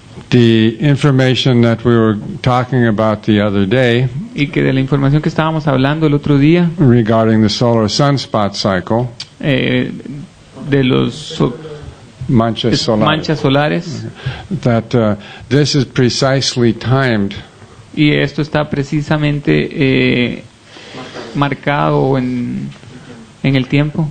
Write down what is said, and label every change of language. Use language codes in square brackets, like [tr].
[en] The information that we were talking about the other day [es] y que de la información que estábamos hablando el otro día [en] regarding the solar sunspot cycle, [es] de los manchas solares, manchas solares, [en] that this is precisely timed [es] y esto está precisamente marcado en el tiempo,